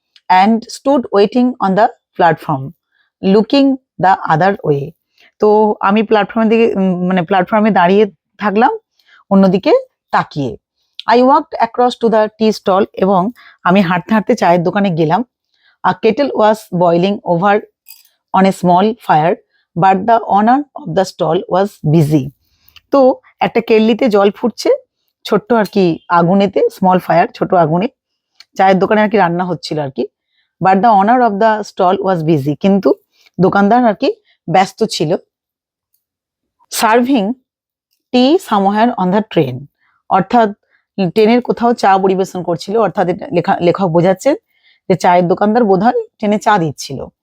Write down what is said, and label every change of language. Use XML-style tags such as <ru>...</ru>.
<en>and stood waiting on the platform looking the other way,</en> <bn>তো আমি প্ল্যাটফর্মের দিকে মানে প্ল্যাটফর্মে দাঁড়িয়ে থাকলাম অন্যদিকে তাকিয়ে।</bn> <en>I walked across to the tea stall,</en> <bn>এবং আমি হাঁটতে হাঁটতে চায়ের দোকানে গেলাম।</bn> <en>A kettle was boiling over on a small fire, but the owner of the stall was busy.</en> <bn>তো একটা কেটলিতে জল ফুটছে, ছোট্ট আর কি আগুনেতে,</bn> <en>small fire,</en> <bn>ছোট আগুনে চায়ের দোকানে আর কি রান্না হচ্ছিল আর কি।</bn> <en>but the owner of the stall was busy,</en> <bn>কিন্তু দোকানদার আর কি ব্যস্ত ছিল।</bn> <en>serving tea somewhere on the train,</en> <bn>অর্থাৎ ট্রেনের কোথাও চা পরিবেশন করছিল, অর্থাৎ লেখক বোঝাচ্ছেন যে চায়ের দোকানদার বোধহয় ট্রেনে চা দিচ্ছিল।</bn>